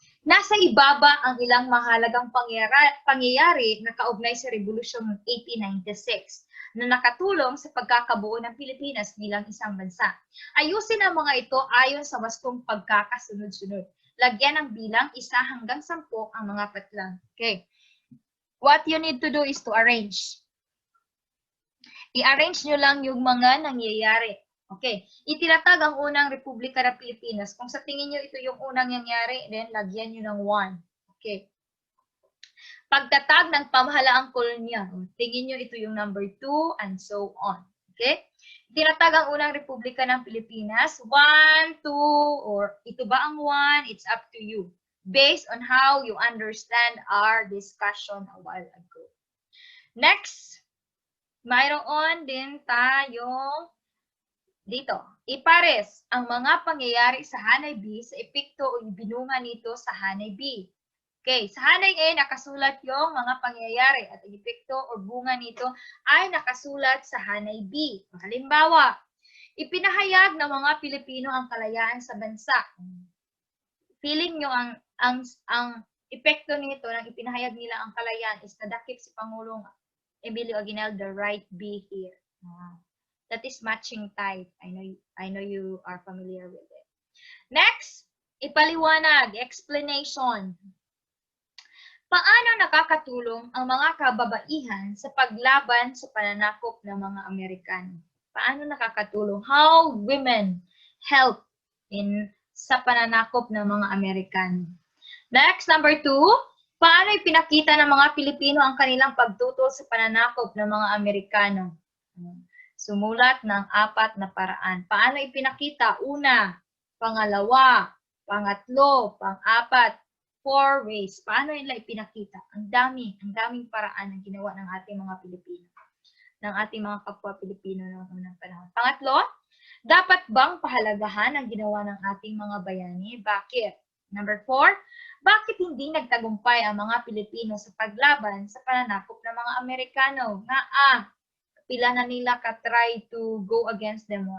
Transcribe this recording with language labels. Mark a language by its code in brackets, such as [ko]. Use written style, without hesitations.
[tl] Nasa ibaba ang ilang mahalagang pangyayari na kaugnay sa Rebolusyong 1896 na nakatulong sa pagkakabuo ng Pilipinas bilang isang bansa. Ayusin ang mga ito ayon sa wastong pagkakasunod-sunod. Lagyan ng bilang 1 hanggang 10 ang mga patlang. [en] Okay. What you need to do is to arrange. [tl] I-arrange nyo lang yung mga nangyayari. Okay. Itinatag ang unang Republika ng Pilipinas. Kung sa tingin nyo ito yung unang nangyari, then lagyan nyo ng 1. Okay. Pagtatag ng pamahalaang kolonya. Tingin nyo ito yung number 2 [en] and so on. [tl] Okay. Itinatag ang unang Republika ng Pilipinas. [en] 1, 2, or [tl] ito ba ang 1? [en] It's up to you. Based on how you understand our discussion a while ago. Next. [tl] Mayroon din tayong dito, ipares ang mga pangyayari sa Hanay B sa epekto o ibinunga nito sa Hanay B. Okay, sa Hanay A, nakasulat yung mga pangyayari at ang epekto o bunga nito ay nakasulat sa Hanay B. Halimbawa, ipinahayag ng mga Pilipino ang kalayaan sa bansa. Feeling nyo ang epekto nito ng ipinahayag nila ang kalayaan is nadakip si Pangulong Emilio Aguinaldo, [en] right B here. That is matching type. I know you are familiar with it. Next, ipaliwanag, explanation. [tl] Paano nakakatulong ang mga kababaihan sa paglaban sa pananakop ng mga Amerikano? Paano nakakatulong? [en] How women help [tl] sa pananakop ng mga Amerikano? Next, number 2, paano ipinakita ng mga Pilipino ang kanilang pagtutol sa pananakop ng mga Amerikano? Sumulat ng 4 na paraan. Paano ipinakita? Una, pangalawa, pangatlo, pang-4, [en] 4 ways. [tl] Paano nila ipinakita? Ang daming paraan na ginawa ng ating mga Pilipino, ng ating mga kapwa Pilipino noong unang panahon. Pangatlo, dapat bang pahalagahan ang ginawa ng ating mga bayani? Bakit? Number 4, bakit hindi nagtagumpay ang mga Pilipino sa paglaban sa pananakop ng mga Amerikano? [en] Pila na nila ka-try to go against them.